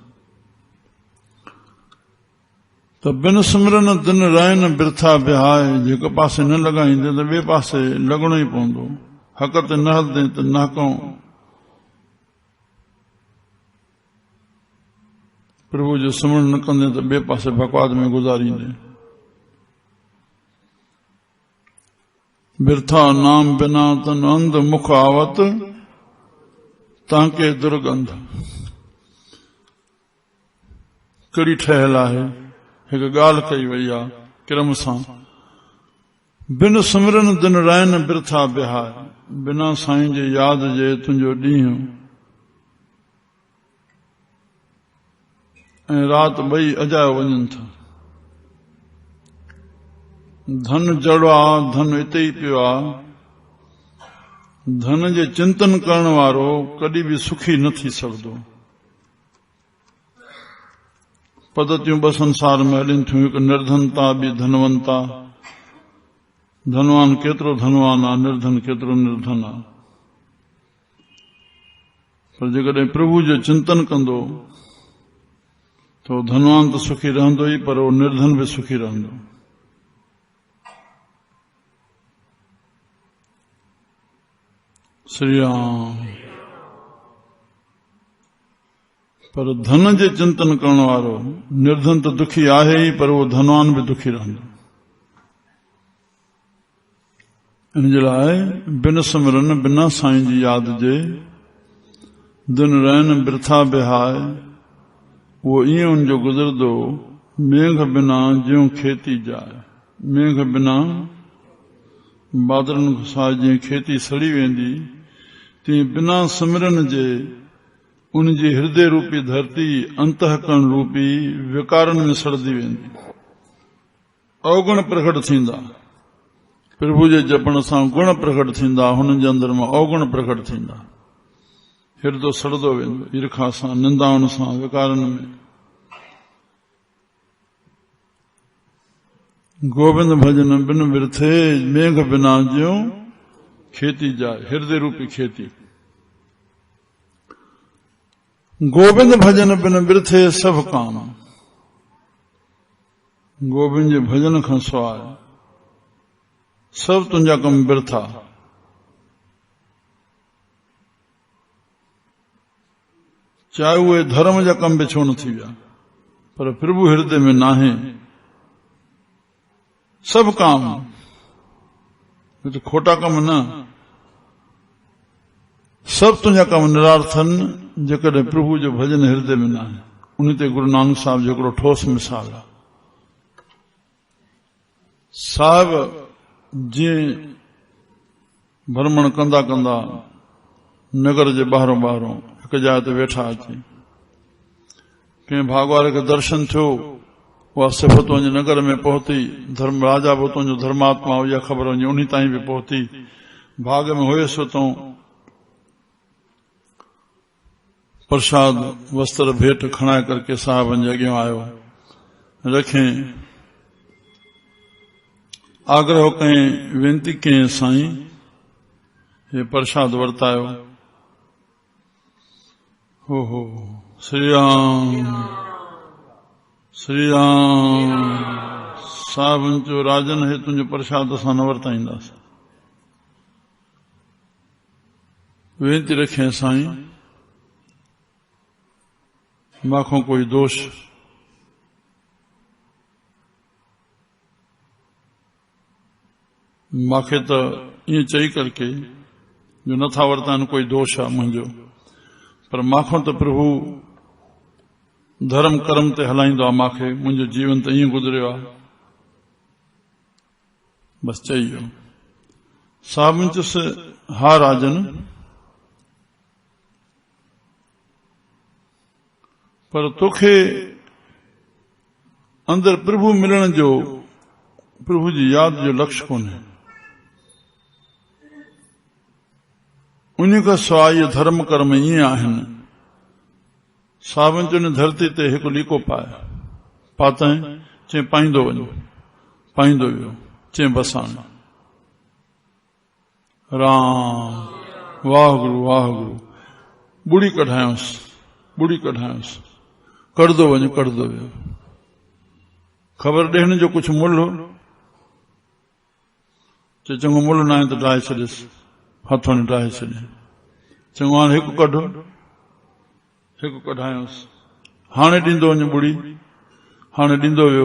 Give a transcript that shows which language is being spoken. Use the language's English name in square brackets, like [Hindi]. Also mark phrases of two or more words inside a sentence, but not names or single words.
[Punjabi] त ਬਿਨ ਸਿਮਰਨ ਦਿਨ ਰਹਨ ਬਿਰਥਾ ਬਿਹਾਏ, [Sindhi] जेको पासे न लॻाईंदे त ॿिए पासे लॻणो ई पवंदो। हक़ ते न हलंदे त नाको प्रभु जो सिमरन न कंदे त ॿिए पासे बकवाद में गुज़ारींदे। [Punjabi] ਬਿਰਥਾ ਨਾਮ ਬਿਨਾ ਤਨ ਅੰਧ ਮੁਖ ਆਵਤ, ਤਾਂਕੇ ਦੁਰਗੰਧ। [Sindhi] कड़ी ठहियल आहे, हिकु ॻाल्हि कई वई आहे क्रम सां, [Punjabi] ਬਿਨ ਸਿਮਰਨ ਦਿਨ ਰਹਨ ਬਿਰਥਾ ਬਿਹਾਏ, [Sindhi] बिना साईं जे याद जे तुंहिंजो ॾींहुं ऐं राति ॿई अजायो वञनि था। धन जड़ो आहे, धन हिते ई पियो आहे। धन जे चिंतन करण वारो कॾहिं बि सुखी न थी सघंदो। पद्धतियूं ॿ संसार में हलनि थियूं, हिकु निर्धनता, ॿी धनवंता। धनवान केतिरो धनवान आहे, निर्धन केतिरो निर्धन आहे। पर जेकॾहिं प्रभु जो चिंतन कंदो तो धनवान तो सुखी रहंदो ई, पर वो निर्धन भी सुखी रहंदो। श्री राम। पर धन जे चिंतन करण वारो निर्धन तो दुखी आहे ही, पर वो धनवान भी दुखी रहंदो। इन जे लाइ बिन सिमरन बिना साईं जी याद जे [Punjabi] ਦਿਨ ਰਹਨ ਬਿਰਥਾ ਬਿਹਾਏ, [Sindhi] वो ईअं उनजो गुज़रदो [Punjabi] ਮੇਘ ਬਿਨਾ ਜਿਉਂ ਖੇਤੀ ਜਾਏ। [Sindhi] मेघ बिना बादरनि खां जीअं खेती सड़ी वेंदी, तीअं बिना सिमरन जे उन जी हृदय रूपी धरती अंतःकरण रूपी विकारनि में सड़दी वेंदी। अवगुण प्रकट थींदा, प्रभु जे जपण सां गुण प्रकट थींदा, हुननि जे अंदर मां अवगुण प्रकट थींदा। हृदय सड़दो वेंदो ईर्खा सां, निंदाउनि सां, विकारनि में। [Punjabi] ਗੋਵਿੰਦ ਭਜਨ ਬਿਨ ਬਿਰਥੇ, ਮੇਘ ਬਿਨਾ ਜਿਉਂ ਖੇਤੀ ਜਾਏ। [Sindhi] हृदय रूपी खेती। [Punjabi] ਗੋਵਿੰਦ ਭਜਨ ਬਿਨ ਬਿਰਥੇ ਸਬ ਕਾਮ। [Sindhi] गोविंद जे भजन खां सवाइ सब तुंहिंजा कम बिरथा। चाहे उहे धर्म जा कम बि छो न थी विया, पर प्रभु हृदय में नाहे। सब काम, तो खोटा कम न, सब तुंहिंजा कम निरार्थन जेकॾहिं प्रभु जो भजन हृदय में नाहे। उन ते गुरु नानक साहब जो हिकिड़ो ठोस मिसाल आहे। साहिब जीअं भ्रमण कंदा कंदा नगर जे ॿाहिरों ॿाहिरों हिकु जाइ ते वेठा अची, कंहिं भागवारे खे दर्शन थियो। उहा सिफ़त वञे नगर में पहुती, धर्म राजा बि उतां जो धर्मात्मा हो, इहा ख़बर वञे उन्हीं ताईं बि पहुती। भाग में हुयसि उतां प्रसाद वस्त्र भेंट खणाए करके साहिबनि जे अॻियां आयो। रखें आग्रह कयईं, वेनती कयईं, साईं हे प्रसाद वर्तायो। हो श्री राम श्री राम साहिबनि चयो राजन हे तुंहिंजो प्रसाद असां न वरताईंदासीं। वेनती रखे साईं माखों कोई दोष माखे तो ईअं चई करके जो नथा वरतान कोई दोष आहे मुंहिंजो, पर माखों तो प्रभु धर्म कर्म ते हलाईंदो आहे, माखे मुंहिंजो जीवन तो ईअं गुज़रियो आहे। बस चई वियो। साहिबनि चयुसि हा राजन, पर तोखे अंदर प्रभु मिलण जो, प्रभु जी याद जो लक्ष्य कोन्हे। उन खां सवाइ इहे धर्म कर्म ईअं आहिनि। साहिबनि चयो न धरती ते हिकु लीको पाए, पातई, चई पाईंदो वञो, पाईंदो वियो, चई बसाण। राम वाहगुरु वाहगुरु, बुड़ी कढायोसि, बुड़ी कढायोसि, कढंदो वञो, कढंदो वियो। ख़बर ॾियण जो कुझु मुल्ह हो? चए चङो मुल्ह न आहे त ड्राए छॾियसि, हथों ने ड्राए छॾे। चङो हाणे हिकु कढो, हिकु कढायोसि, हाणे ॾींदो वञ बुड़ी, हाणे ॾींदो वियो।